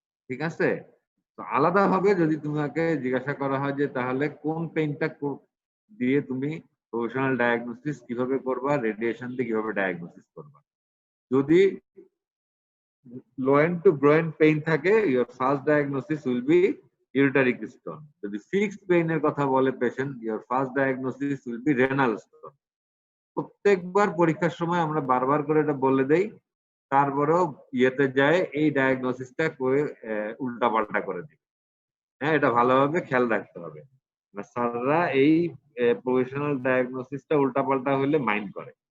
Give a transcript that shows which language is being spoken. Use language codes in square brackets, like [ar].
[bn] ঠিক আছে, তো আলাদাভাবে যদি তোমাকে জিজ্ঞাসা করা হয় যে তাহলে কোন পেইনটা দিয়ে তুমি প্রভিশনাল ডায়াগনোসিস কিভাবে করবা, রেডিয়েশন দিয়ে কিভাবে ডায়াগনোসিস করবা, যদি লোয়েন টু গ্রোয়েন পেইন থাকে, [en] your first diagnosis will be ureteric stone. [bn] যদি ফিক্সড পেইনের কথা বলে patient, [en] your first diagnosis will be renal stone। [bn] প্রত্যেকবার পরীক্ষার সময় আমরা বারবার করে এটা বলে দেই, তারপরেও ইয়েতে যায় এই ডায়াগনোসিসটা করে উল্টাপাল্টা করে দিই। হ্যাঁ, এটা ভালোভাবে খেয়াল রাখতে হবে। স্যাররা এই প্রভিশনাল ডায়াগনোসিসটা উল্টাপাল্টা হলে মাইন্ড করে।